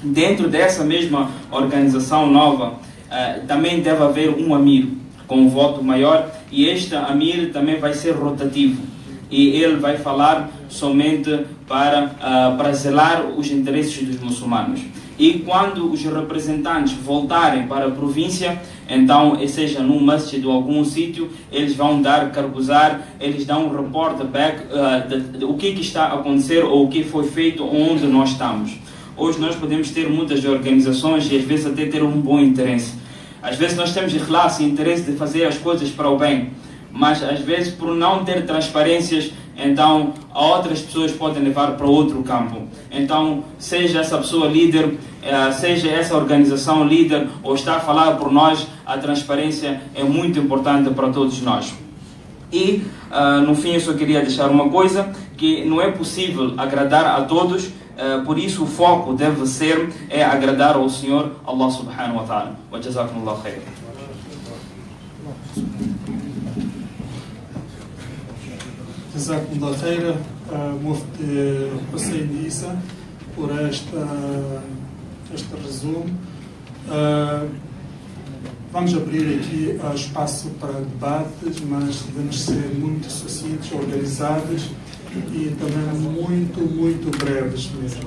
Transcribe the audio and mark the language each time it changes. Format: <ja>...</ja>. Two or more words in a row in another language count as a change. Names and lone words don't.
<pt>Dentro dessa mesma organização nova, também deve haver um Amir com um voto maior, e este Amir também vai ser rotativo, e ele vai falar somente para zelar os interesses dos muçulmanos. E quando os representantes voltarem para a província, então, seja num masjid ou algum sítio, eles vão dar carbuzar, eles dão um</pt> <en>report back</en> <pt>do que está a acontecer ou o que foi feito onde nós estamos. Hoje nós podemos ter muitas organizações e às vezes até ter um bom interesse. Às vezes nós temos ikhlas e interesse de fazer as coisas para o bem, mas às vezes por não ter transparências, então outras pessoas podem levar para outro campo. Então, seja essa pessoa líder, seja essa organização líder, ou está a falar por nós, a transparência é muito importante para todos nós. E, no fim, eu só queria deixar uma coisa, que não é possível agradar a todos, por isso o foco deve ser agradar ao Senhor Allah</pt> <ar>سبحانه وتعالى. وجزاكم الله خيرا. جزاكم الله خيرا,</ar> <pt>Mufti Hussein Issa, por este resumo. Vamos abrir aqui espaço para debates, mas devemos ser muito sucintos, organizados e também muito breves mesmo.</pt>